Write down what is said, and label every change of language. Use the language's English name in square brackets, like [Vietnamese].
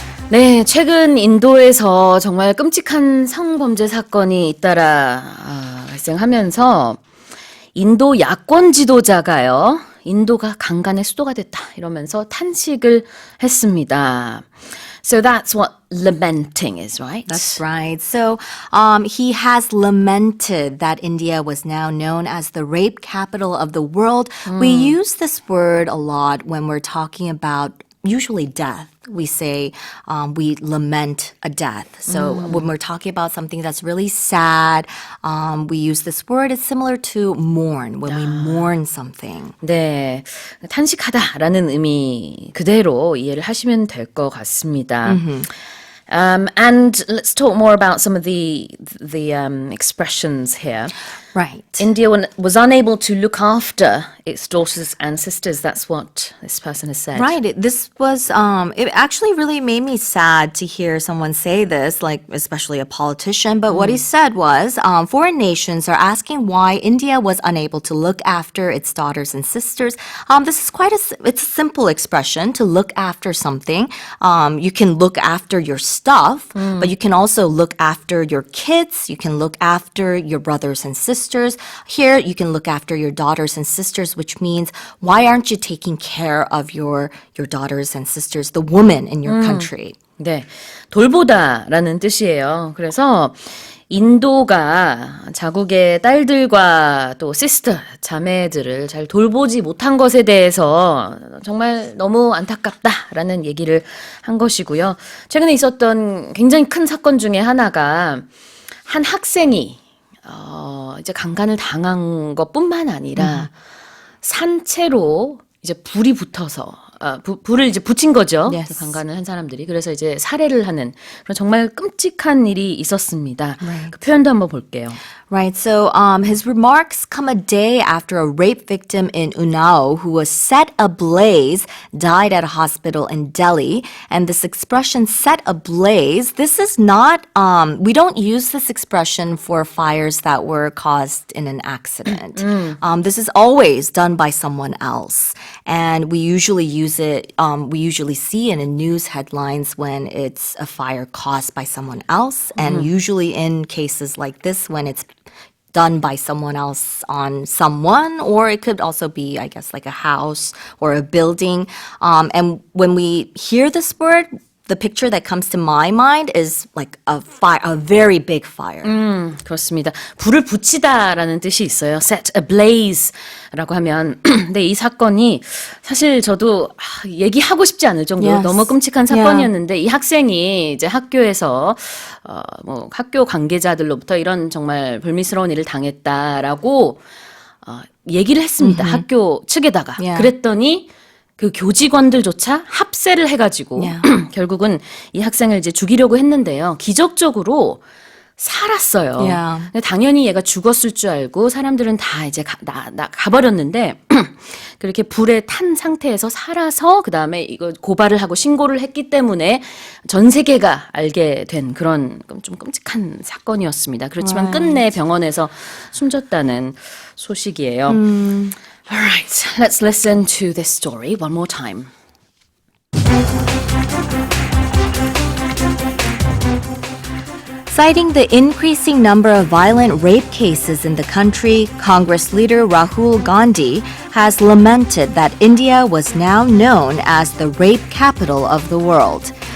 [Korean] 네, 최근 인도에서 정말 끔찍한 성범죄 사건이 잇따라 발생하면서 인도 야권 지도자가요, 인도가 강간의 수도가 됐다 이러면서 탄식을 했습니다. [English] So that's what lamenting is, right? That's right. So he has lamented that India was now known as the rape capital of the world. We use this word a lot when we're talking about usually death. We say we lament a death. So when we're talking about something that's really sad, we use this word. It's similar to mourn, when we mourn something. [Korean] 네, 탄식하다라는 의미 그대로 이해를 하시면 될 것 같습니다. [English] And let's talk more about some of the expressions here. Right. India was unable to look after its daughters and sisters. That's what this person has said. Right. This was, it actually really made me sad to hear someone say this, like especially a politician. But what he said was, foreign nations are asking why India was unable to look after its daughters and sisters. This is it's a simple expression, to look after something. You can look after your stuff, but you can also look after your kids. You can look after your brothers and sisters. Here, you can look after your daughters and sisters, which means, why aren't you taking care of your daughters and sisters, the women in your country? [Korean] 네, 돌보다라는 뜻이에요. 그래서 인도가 자국의 딸들과 또 시스터, 자매들을 잘 돌보지 못한 것에 대해서 정말 너무 안타깝다라는 얘기를 한 것이고요. 최근에 있었던 굉장히 큰 사건 중에 하나가 한 학생이 이제 강간을 당한 것뿐만 아니라 산채로 이제 불이 붙어서 불을 이제 붙인 거죠. [English] Yes. [Korean] 강간을 한 사람들이. 그래서 이제 살해를 하는 그런 정말 끔찍한 일이 있었습니다. 그 표현도 한번 볼게요. [English] Right. So his remarks come a day after a rape victim in Unnao who was set ablaze died at a hospital in Delhi. And this expression, set ablaze, this is not, we don't use this expression for fires that were caused in an accident. This is always done by someone else. And we usually use it, we usually see it in news headlines when it's a fire caused by someone else. And usually in cases like this, when it's done by someone else on someone, or it could also be, I guess, like a house or a building. And when we hear this word, the picture that comes to my mind is like a very big fire. [Korean] 그렇습니다. 불을 붙이다라는 뜻이 있어요. set ablaze라고 하면. 근데 이 사건이 사실 저도 얘기하고 싶지 않을 정도로 [English] Yes. [Korean] 너무 끔찍한 사건이었는데 이 학생이 이제 학교에서 뭐 학교 관계자들로부터 이런 정말 불미스러운 일을 당했다라고 얘기를 했습니다. 학교 측에다가. [English] Yeah. [Korean] 그랬더니 그 교직원들조차 합세를 해가지고 [English] Yeah. [Korean] 결국은 이 학생을 이제 죽이려고 했는데요. 기적적으로 살았어요. [English] Yeah. [Korean] 근데 당연히 얘가 죽었을 줄 알고 사람들은 다 이제 가버렸는데 그렇게 불에 탄 상태에서 살아서 그 다음에 이거 고발을 하고 신고를 했기 때문에 전 세계가 알게 된 그런 좀 끔찍한 사건이었습니다. 그렇지만 끝내 병원에서 숨졌다는 소식이에요. [English] All right, let's listen to this story one more time. Citing the increasing number of violent rape cases in the country, Congress leader Rahul Gandhi has lamented that India was now known as the rape capital of the world.